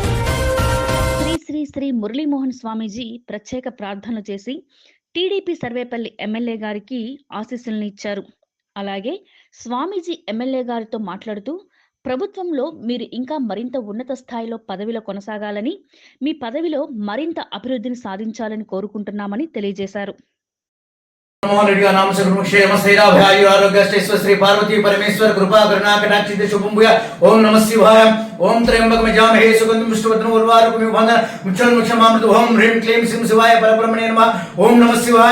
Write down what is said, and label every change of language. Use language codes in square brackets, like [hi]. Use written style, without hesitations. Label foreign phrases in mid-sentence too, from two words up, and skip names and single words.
[te] శ్రీ మురళీమోహన్ స్వామీజీ ప్రత్యేక ప్రార్థనలు చేసి టీడీపీ సర్వేపల్లి ఎమ్మెల్యే గారికి ఆశీస్సులను ఇచ్చారు. అలాగే స్వామీజీ ఎమ్మెల్యే గారితో మాట్లాడుతూ ప్రభుత్వంలో మీరు ఇంకా మరింత ఉన్నత స్థాయిలో పదవిలో కొనసాగాలని, మీ పదవిలో మరింత అభివృద్ధిని సాధించాలని కోరుకుంటున్నామని తెలియజేశారు. [sa] मोहन रेड्डी नाम से क्षेम स्थैर्याभ्यायु आरोग्य श्री पार्वती परमेश्वर कृपा करुणा कटाक्षित शुभम भूया. ओम नमः शिवाय. ओम त्र्यंबकं यजामहे सुगंधिं पुष्टिवर्धनम् उर्वारुकमिव बन्धनं मुक्षलमुक्षमामृत. ओम ह्रीं क्लीं श्रीं शिवाय परब्रह्मणे नमः. ओम नमः शिवाय.